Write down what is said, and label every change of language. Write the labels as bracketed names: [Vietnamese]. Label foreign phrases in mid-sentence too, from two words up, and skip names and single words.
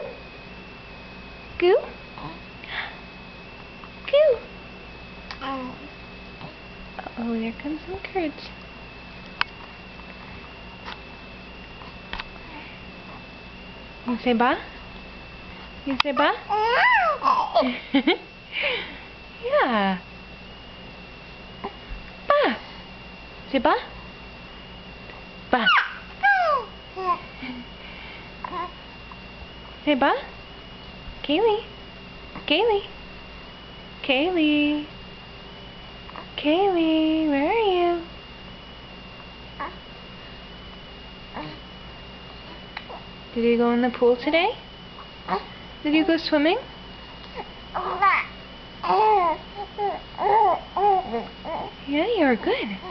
[English] Goo. Goo. Uh-oh, there comes some curds. You say ba? You say ba? Yeah. Ba. Say ba? Ba. Say ba? Kaili. Kaili. Kaili. Kaili, where are you? Did you go in the pool today? Did you go swimming? Yeah, you're good.